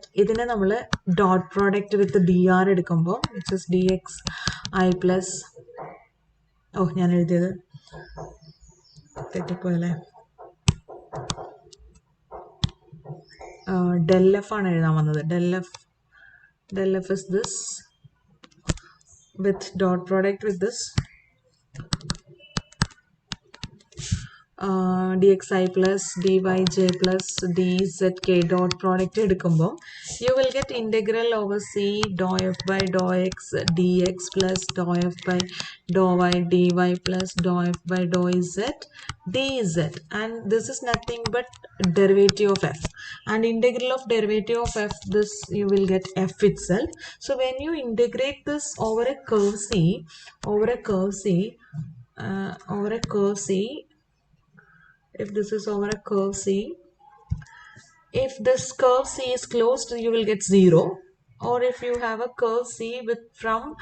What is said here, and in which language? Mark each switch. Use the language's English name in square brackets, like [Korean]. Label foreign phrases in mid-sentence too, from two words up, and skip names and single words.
[Malayalam] ഇതിനെ നമ്മൾ [English] dot product with d r [Malayalam] എടുക്കുമ്പോൾ [English] which is d x i plus, [Malayalam] ഞാൻ എഴുതിയത് തെറ്റിപ്പോയല്ലേ, [English] del f [Malayalam] ആണ് എഴുതാൻ വന്നത്. [English] del f is this with dot product with this dxi plus dyj plus dzk dot product എടുക്കുമ്പോൾ you will get integral over c dou f by dou x dx plus dou f by dou y dy plus dou f by dou z dz, and this is nothing but derivative of f, and integral of derivative of f, this you will get f itself. So when you integrate this over a curve C, if this is over a curve C, if this curve C is closed you will get 0, or if you have a curve C with from